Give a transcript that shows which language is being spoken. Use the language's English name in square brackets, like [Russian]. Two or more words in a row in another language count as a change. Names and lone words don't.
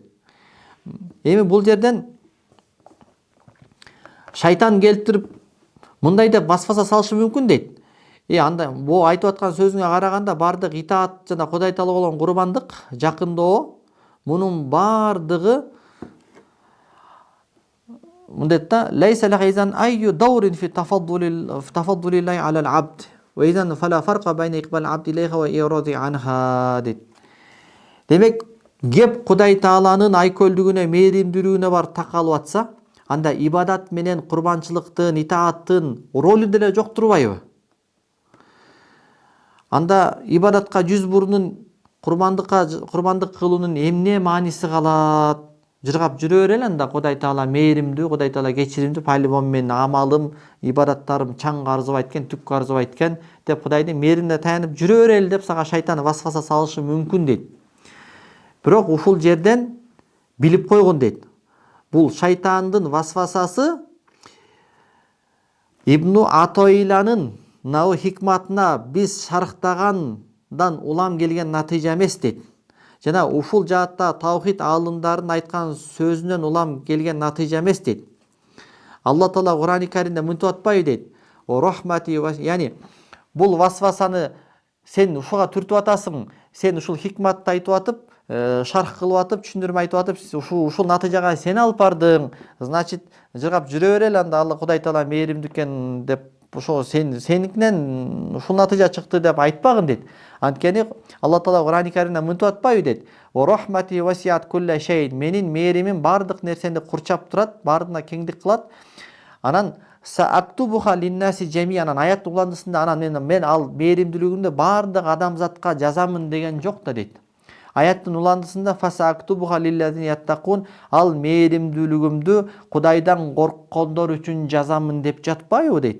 [Kyrgyz] Эми бул жерден шайтан келтирип мындай деп васваса салышы мүмкүн дейт. Анда бу айтып аткан сөзүңө караганда бардык итаат жана Кудай Таала болгон курбандык, жакындоо, мунун бардыгы мындайт да, [Arabic] ليس لهذا أي دور في تفضل الله على العبد. [Kyrgyz] Демек, кеп Кудай Тааланын айкөлдүгүнө, мээримдүүлүгүнө бар такалып атса, анда ибадат менен курбанчылыктын, итааттын ролу деле жок турбайбы? Анда ибадатка жүз бурунун курбандык кылуунун эмне мааниси калат? Жыргап жүрө берели анда Кудай Таала мээримдүү, Кудай Таала кечиримдүү, пайлибон менин амалым, ибадаттарым чаңга арзыбайт экен, түккө арзыбайт экен деп Кудайдын мээримине таянып жүрө берели деп сага шайтан васваса салышы мүмкүн дейт. Бирок ушул жерден билип койгон дейт. Бул шайтандын васвасасы Ибну Атоиланын хикматына биз шарыктагандан улам келген натыйжа эмес дейт. Жана ушул жаатта таухид аалымдарын айткан сөзүнөн улам келген натыйжа эмес дейт. Алла Таала Кур'ан-ы Каримде мынтип атпайбы дейт. Рахмати, яни бул васвасаны сен ушуга түртүп атасың, сен ушул хикматты айтып атып, шарх кылып атып, түшүндүрмө айтып атып, ушул натыйжага сен алып бардың. Значит, жыргап жүрө берели анда Алла Кудай Таала мээримдүү экен деп, ошо сеникинен ушул натыйжа чыкты деп айтпагын дейт. Анткени Алла Таала Кур'ан-ы Каримде мынтип атпайбы дейт. [Arabic] رحمتي وسعت كل شيء. [Kyrgyz] Менин мээримим бардык нерсени курчап турат, бардыгына кеңдик кылат. Анан [Arabic] سأكتبها للناس جميعا, [Kyrgyz] аят угандысында анан мен ал мээримдүүлүгүмдү бардык адамзатка жазамын деген жок да дейт. Аяттын уландысында [Arabic] فسأكتبها للذين يتقون, [Kyrgyz] ал мээримдүүлүгүмдү Кудайдан корккондор үчүн жазамын деп жатпайбы дейт.